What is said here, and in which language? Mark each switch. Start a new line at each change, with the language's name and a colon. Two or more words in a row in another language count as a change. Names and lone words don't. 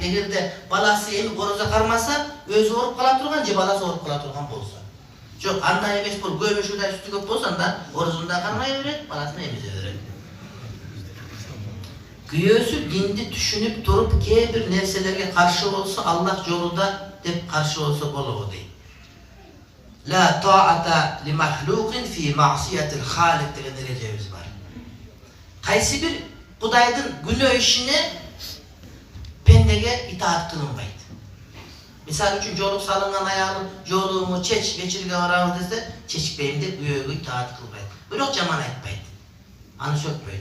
Kyrgyz: Эгерде баласы эмип орозо кармаса, өзү ооруп кала турган же баласы ооруп кала турган болсо. Жок, андай эмес бул, көмүш удай сүтү көп болсо, анда орозону да кармай берет, баласын эмизе берет. Күйөөсү динди түшүнүп туруп, кээ бир нерселерге каршы болсо, Аллах жолунда деп каршы болсо болобу дейт.
Arabic: لا طاعة لمخلوق في معصية الخالق
Kyrgyz: деген эрежебиз бар. Кайсы бир Кудайдын күнөө ишине пендеге итаат кылынбайт. Мисалы үчүн жолук салынган аялым жолугуңду чеч, вечерге барабыз десе, чечпейм деп күйөөгө итаат кылбайт. Бирок жаман айтпайт. Аны сөкпөйт.